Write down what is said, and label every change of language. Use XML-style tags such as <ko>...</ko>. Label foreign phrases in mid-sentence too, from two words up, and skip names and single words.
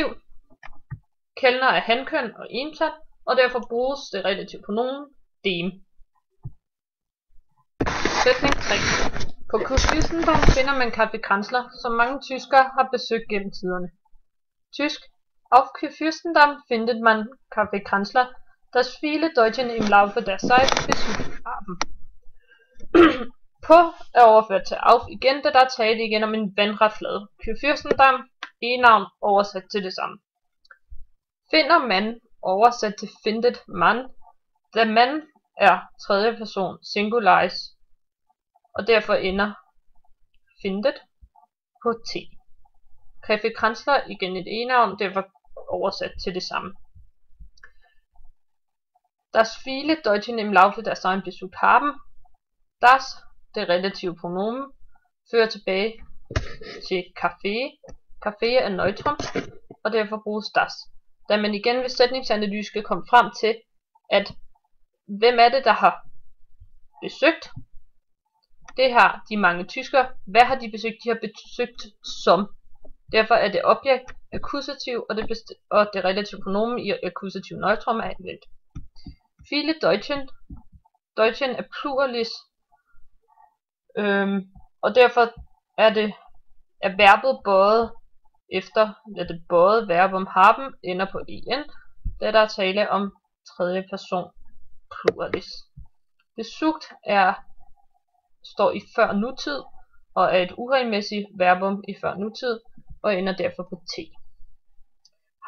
<da>Kellner er hankøn og ental, og derfor bruges det relative pronomen dem. Sætning 3. På Kurfürstendamm finder man Café Kranzler, som mange tyskere har besøgt gennem tiderne. Tysk.</da> <de>Auf Kurfürstendamm findet man Café Kranzler, das viele Deutschen im Laufe der Zeit besucht haben.</de> <da>På er overført til auf igen, da der er tale igen om en vandret flade. Kurfürstendamm, e-navn oversat til det samme. Finder man oversat til</da> <de>findet man,</de> <da>da man er tredje person singularis, og derfor ender findet på t. Café Kranzler igen et e-navn, derfor oversat til det samme.</da> <de>Das viele Deutschen im Laufe der Zeit besucht haben.</de> <da>Das, det relative pronomen, fører tilbage til café. Café er neutrum, og derfor bruges das. Da man igen ved sætningsanalyse skal komme frem til, at hvem er det, der har besøgt? Det har de mange tyskere. Hvad har de besøgt? De har besøgt som. Derfor er det objekt akkusativ, og det relative pronomen i akkusativ neutrum er anvendt.</da> <de>Viele Deutschen.</de> <da>Deutschen er pluralis, og derfor er verbet bøjet efter, det bøjet verb om haben ender på en, da der er tale om tredje person pluralis. Besugt står i før nutid, og er et uregelmæssigt verbum i før nutid, og ender derfor på t.</da>